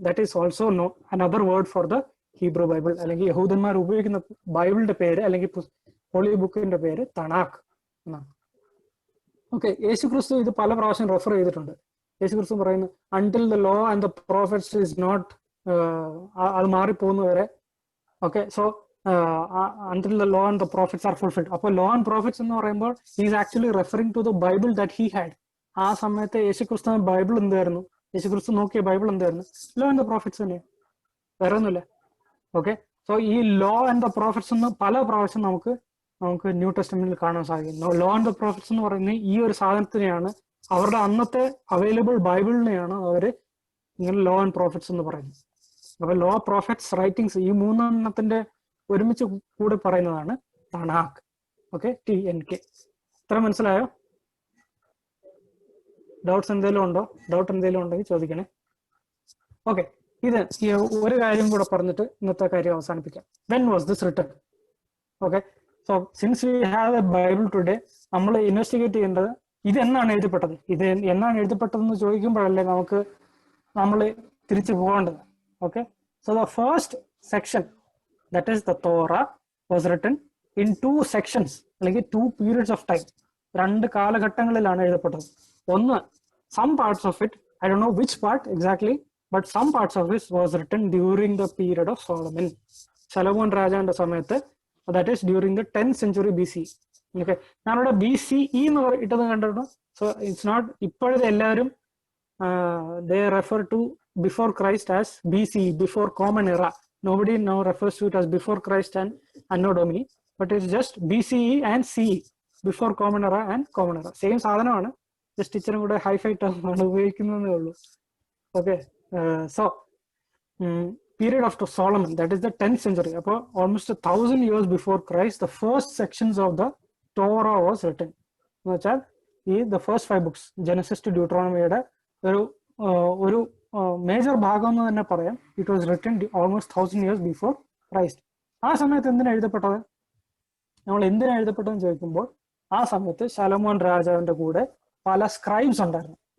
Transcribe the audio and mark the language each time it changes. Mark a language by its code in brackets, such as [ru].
[en] That is also another word for the Hebrew Bible. [ml] അല്ലെങ്കിൽ യഹൂദന്മാർ ഉപയോഗിക്കുന്ന ബൈബിളിന്റെ പേര് അല്ലെങ്കിൽ ഹോളി ബുക്കിന്റെ പേര് തനാഖ് എന്നാണ്. ഓക്കെ, യേശുക്രിസ്തു ഇത് പല പ്രാവശ്യം റെഫർ ചെയ്തിട്ടുണ്ട്. യേശുക്രിസ്തു പറയുന്നു [en] until the law and the prophets is not, [ml] അത് മാറിപ്പോകുന്നവരെ. [en] Okay, so until the law and the prophets are fulfilled. അപ്പോൾ law and prophets [ml] എന്ന് പറയുമ്പോൾ [en] he is actually referring to the Bible that he had. [ml] ആ സമയത്ത് യേശുക്രിസ്തു Bible എന്തായിരുന്നു? യേശുക്രിസ്തു നോക്കിയ Bible എന്തായിരുന്നു? ലോ ആൻഡ് ദ പ്രോഫിറ്റ്സ് തന്നെ, വേറെ ഒന്നുമില്ല. ഓക്കെ, സോ ഈ ലോ ആൻഡ് ദ പ്രോഫിറ്റ്സ് എന്ന് പല പ്രാവശ്യം നമുക്ക് ന്യൂ ടെസ്റ്റമെന്റിൽ കാണാൻ സാധിക്കും. ലോ ആൻഡ് ദ പ്രോഫിറ്റ്സ് എന്ന് പറയുന്നത് ഈ ഒരു സാധനത്തിനെയാണ്, അവരുടെ അന്നത്തെ അവൈലബിൾ ബൈബിളിനെയാണ് അവർ ഇങ്ങനെ ലോ ആൻഡ് പ്രോഫിറ്റ്സ് എന്ന് പറയുന്നത്. അപ്പൊ ലോ, പ്രോഫിറ്റ്സ്, റൈറ്റിംഗ്സ് ഈ 3 എണ്ണത്തിന്റെ ഒരുമിച്ച് കൂടെ പറയുന്നതാണ് തനാഖ്. Okay, TNK. ഇത്ര മനസ്സിലായോ? ഡൗട്ട്സ് എന്തെങ്കിലും ഉണ്ടോ? ഡൗട്ട് എന്തെങ്കിലും ഉണ്ടെങ്കിൽ ചോദിക്കണേ. ഓക്കെ, ഇത് ഈ ഒരു കാര്യം കൂടെ പറഞ്ഞിട്ട് ഇന്നത്തെ കാര്യം അവസാനിപ്പിക്കാം. [en] When was this written? Okay, so since we have a Bible today, [ml] നമ്മൾ ഇൻവെസ്റ്റിഗേറ്റ് ചെയ്യേണ്ടത് ഇത് എന്നാണ് എഴുതപ്പെട്ടത്. ഇത് എന്നാണ് എഴുതപ്പെട്ടതെന്ന് ചോദിക്കുമ്പോഴല്ലേ നമ്മൾ തിരിച്ചു പോകേണ്ടത്. [en] Okay, so the first section, that is the Torah, was written in 2 sections, അല്ലെങ്കിൽ 2 periods of time. [ml] 2 കാലഘട്ടങ്ങളിലാണ് എഴുതപ്പെട്ടത്. ഒന്ന്, [en] some parts of it, I don't know which part exactly, but some parts of it was written during the period of Solomon, [ml] ശലോമോൻ രാജാവിന്റെ സമയത്ത്. [en] that is during the 10th century BCE. [ml] Okay, ഞാനിവിടെ BCE എന്ന് ഇട്ടത് കണ്ടിട്ടുണ്ടോ? [en] so it's not, [ml] ഇപ്പോഴത്തെ എല്ലാവരും [en] they refer to before Christ as BCE, before common era. Nobody now refers to it as before Christ and Anno Domini, but it's just BCE and CE, before common era and common era. [ml] Same സാധനമാണ്, just ഇച്ചിരി കൂടെ hi-fi term ആണ് ഉപയോഗിക്കുന്നതേ ഉള്ളൂ. [en] Okay, so period of Solomon, that is the 10th century. അപ്പോൾ almost 1000 years before Christ, the first sections of the Torah was written. [ml] എന്ന് വെച്ചാൽ [en] the first 5 books, [ml] Genesis to ഡ്യൂട്രോണമിയുടെ ഒരു major ഭാഗം എന്ന് തന്നെ പറയാം. [en] It was written almost 1000 years before Christ. [ml] ആ സമയത്ത് എന്തിനാണ് എഴുതപ്പെട്ടത്? നമ്മൾ എന്തിനാണ് എഴുതപ്പെട്ടതെന്ന് ചോദിക്കുമ്പോൾ ആ സമയത്ത് ശലോമോൻ രാജാവിന്റെ കൂടെ പല സ്ക്രൈബ്സ് ഉണ്ടായിരുന്നു.